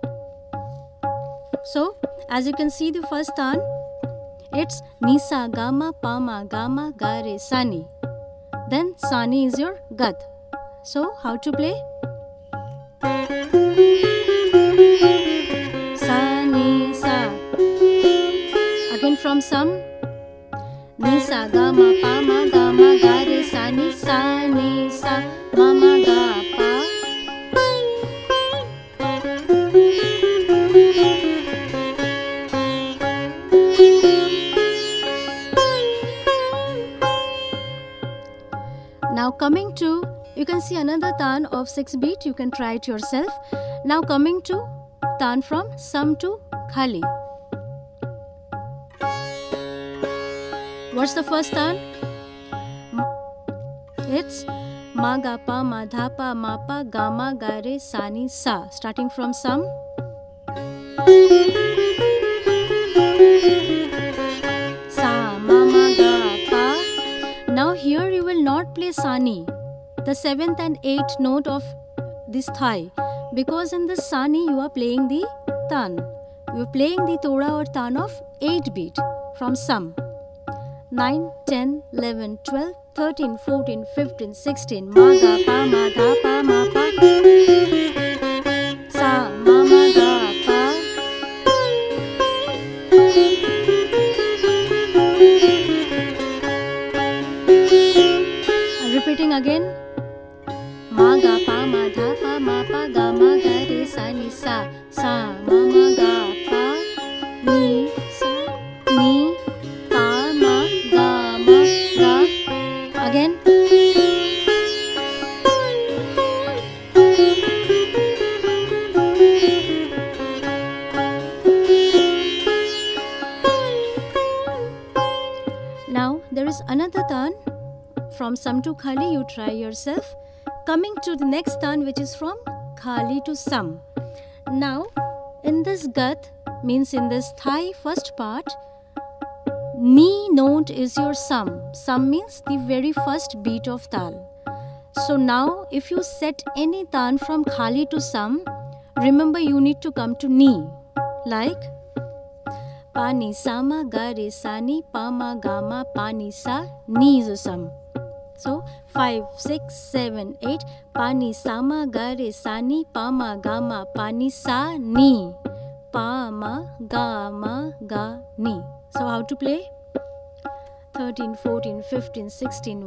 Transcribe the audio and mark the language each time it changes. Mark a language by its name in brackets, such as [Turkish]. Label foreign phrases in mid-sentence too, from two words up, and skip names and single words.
[English] So as you can see the first taan, it's nisa gama pama gama ga re sani. Then sani is your gat. So how to play? Sani sa. Again from sum. Nisa gama pama gama ga re sani sa ni sa mama ga pa. Now coming to, you can see another taan of 6 beat, you can try it yourself. Now coming to taan from sum to khali. What's the first taan? It's ma ga pa ma dha pa ma pa ga ma ga re sa ni sa. Starting from sum. Sa ma ma ga pa. Now here you will not play sani, the 7th and 8th note of this thai, Because in this sani you are playing the taan. You are playing the toda or taan of 8 beat from sum. 9, 10, 11, 12, 13, 14, 15, 16. Ma ga pa ma dha pa ma pa. Sa ma ma ga pa. Repeating again. Ma ga pa ma dha pa ma pa ga ma ga re sa ni sa. Sa ma ma ga pa ni sa ni pa ma ga ma ga. Again. Now there is another taan. From Sam to Khali, you try yourself. Coming to the next taan, which is from Khali to Sam. Now, in this gat, means in this thigh first part, ni note is your Sam. Sam means the very first beat of tal. So now, if you set any taan from Khali to Sam, remember you need to come to ni. Like pa ni sa ma ga re sa ni pa ma ga ma pa ni sa ni is a Sam. So 5, 6, 7, 8. Pa ni sa ma ga re sa ni pa ma ga ma pa ni sa ni pa ma ga ni. So how to play? 13, 14, 15, 16.